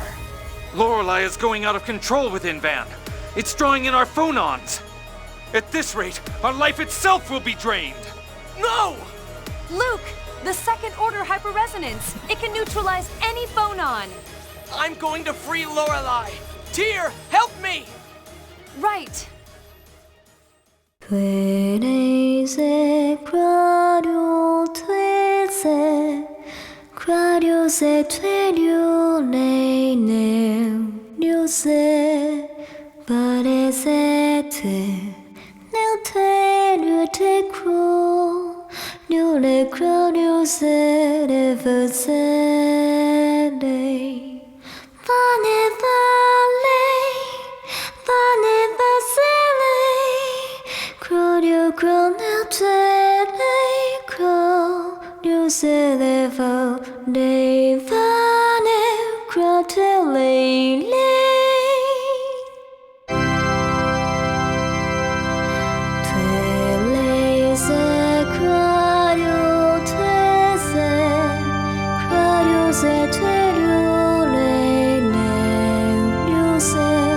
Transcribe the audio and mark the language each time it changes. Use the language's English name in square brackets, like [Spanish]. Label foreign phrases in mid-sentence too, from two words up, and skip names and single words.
[English] Lorelei is going out of control within Van. It's drawing in our phonons. At this rate, our life itself will be drained. No! Luke, the second order hyperresonance. It can neutralize any phonon. I'm going to free Lorelei. Tyr, help me! Right. Tweeleze, quadrioze, tweelio, leinem, liose, parezete, neutele, cru, liole, quadrioze, revazele, vane, vazele, Claudio, Cronatele, Claudio, Celeva, Devane, Crotele, Teleze, Claudio, Teze, Claudio, Zetelio, Lene, Liose,